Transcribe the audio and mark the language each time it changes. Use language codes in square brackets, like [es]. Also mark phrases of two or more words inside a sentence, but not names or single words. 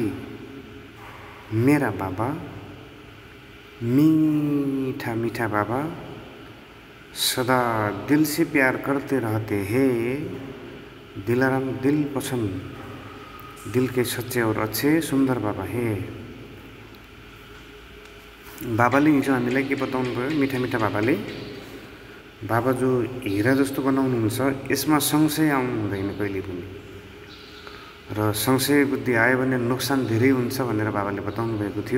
[hi] मेरा बाबा, मीठा मीठा बाबा, सदा दिल से प्यार करते रहते हैं। दिलाराम दिल पसंद, दिल के सच्चे और अच्छे सुंदर बाबा है। [ne] बाबाले हिजो हामीलाई के बताउनु भयो? मिठा मिठा बाबाले बाबा जो हिरा जस्तो बनाउनुहुन्छ, यसमा संशय आउनु हुँदैन कहिले पनि, र संशय बुद्धि आयो भने नोक्सान धेरै हुन्छ भनेर बाबाले बताउनु भएको थियो।